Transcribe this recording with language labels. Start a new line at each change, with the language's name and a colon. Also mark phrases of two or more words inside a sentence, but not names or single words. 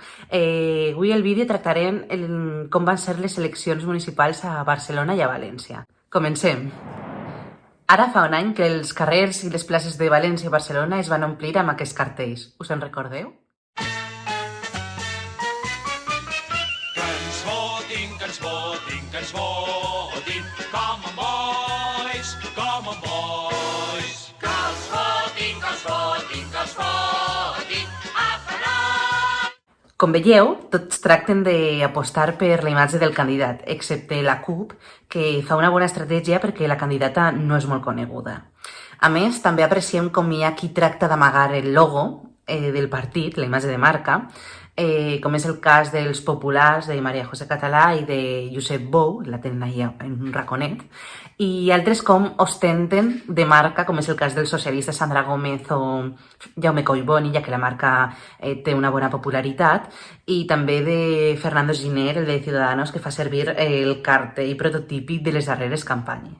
Catalan: Avui al vídeo tractarem com van ser les eleccions municipals a Barcelona i a València. Comencem! Ara fa un any que els carrers i les places de València i Barcelona es van omplir amb aquests cartells. Us en recordeu? Que ens votin,
English: come on boys, come on boys.
Catalan: Que els votin, a falar. Com veieu, tots tracten d'apostar per la imatge del candidat, excepte la CUP, que fa una bona estratègia perquè la candidata no és molt coneguda. A més, també apreciem com hi ha qui tracta d'amagar el logo del partit, la imatge de marca, com és el cas dels populars de Maria José Català i de Josep Bou, la tenen allà en un raconet, i altres com ostenten de marca, com és el cas del socialista Sandra Gómez o Jaume Collboni, ja que la marca té una bona popularitat, i també de Fernando Giner, el de Ciudadanos, que fa servir el cartell prototípic de les darreres campanyes.